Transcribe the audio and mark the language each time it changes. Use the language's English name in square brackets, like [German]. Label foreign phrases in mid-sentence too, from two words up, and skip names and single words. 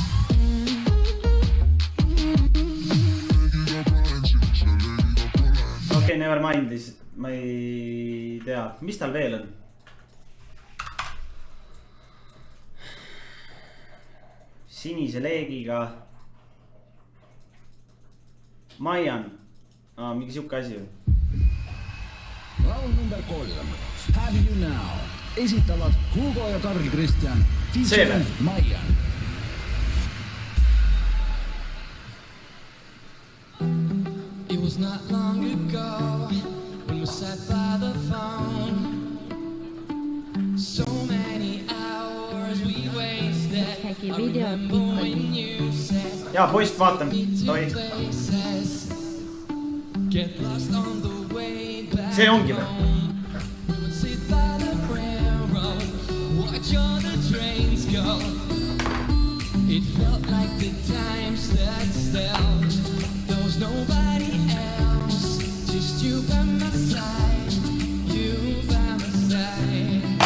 [Estonian] Okei, [English] never mind, [Estonian] ma ei tea, mis tal veel on? Sinise leegiga. Maian. Mingi siuke asi ju. Laul number 3. Have you now. Esitavad Hugo ja Karl Kristjan. [English] Featuring Maian. It was not long ago when we sat by the phone. So many hours we wasted. I remember when you said [Estonian] Jaa, poist vaatan. Toi. [English] Get lost on the way back. [Estonian] See ongi või? [English] We would sit by the railroad, watch all the trains go. It felt like the time stood still. There was nobody else, just you by my side, you by my side.